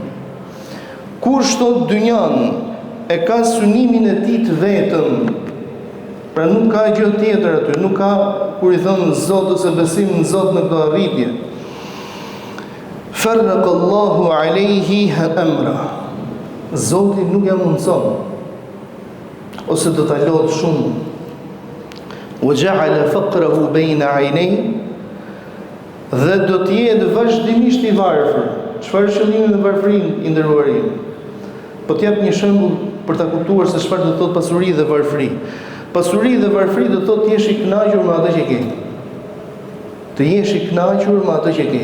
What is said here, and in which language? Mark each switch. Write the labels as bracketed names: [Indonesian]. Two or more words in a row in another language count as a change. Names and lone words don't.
[Albanian] Kur shtot dynjan e ka synimin e tij të vetëm, pra nuk ka gjë tjetër aty, nuk ka kur i thon Zot ose besim në Zot në këtë arritje. [Arabic] فرق الله عليه أمره. [Albanian] Zoti nuk ja mundson ose do ta lot shumë. [Arabic] وجعل فقره بين عينيه, [Albanian] dhe do të jetë vazhdimisht i varfër. Çfarë qëllimi me varfërinë i nderuarin? Po t'jap një shembull për ta kuptuar se çfarë do të thotë pasuri dhe varfëri. Pasuri dhe varfëri do të thotë të jesh i kënaqur me atë që ke. Të jesh i kënaqur me atë që ke.